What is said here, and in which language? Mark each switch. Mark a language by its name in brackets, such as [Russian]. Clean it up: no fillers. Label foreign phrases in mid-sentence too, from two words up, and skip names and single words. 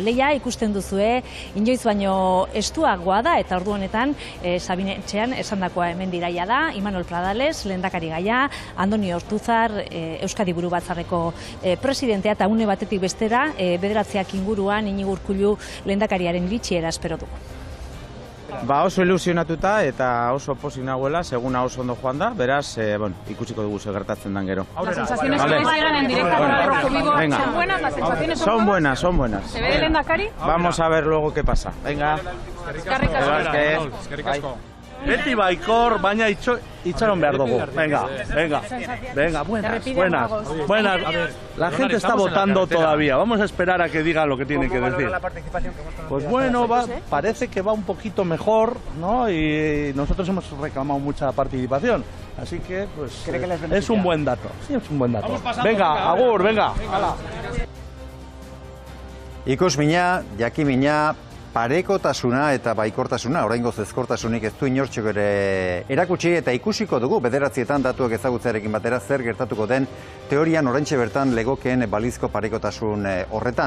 [Basque] Leia ikusten duzue, inoiz baino estuagoa da, eta ordu honetan Sabine Etxean esandakoa hemen diraia da, Imanol Pradales, lehendakari gaia, Andoni Ortuzar, Euskadi Buru Batzarreko presidentea, eta une batetik bestera, bederatziak inguruan Iñigo Urkullu lehendakariaren iritziera espero dugu. Oso ilusionatuta eta oso pozik nagoela, seguna oso ondo joan da, beraz, ikusiko dugu zer gertatzen dan gero. [Spanish] Las sensaciones que llegan en directo con el Rojo Vivo son buenas, las sensaciones son buenas, son buenas. ¿Se ve el lehendakari? Vamos a ver luego qué pasa. Venga. [Basque] Eskerrik asko. Beti baikor, baina itxaron behar dugu. [Spanish] Venga, buenas. La gente está votando todavía. Vamos a esperar a que diga lo que tiene que decir. Pues bueno, parece que va un poquito mejor, ¿no? Y nosotros hemos reclamado mucha participación. Así que, pues, es un buen dato. Sí, es un buen dato. Venga, agur, venga. [Basque] Ikusmina, jakimina, parekotasuna eta baikortasuna, oraingoz ezkortasunik ez du inortxok ere erakutsi eta ikusiko dugu bederatzietan datuak ezagutzearekin batera zer gertatuko den teorian oraintxe bertan legokeen balizko parekotasun horretan.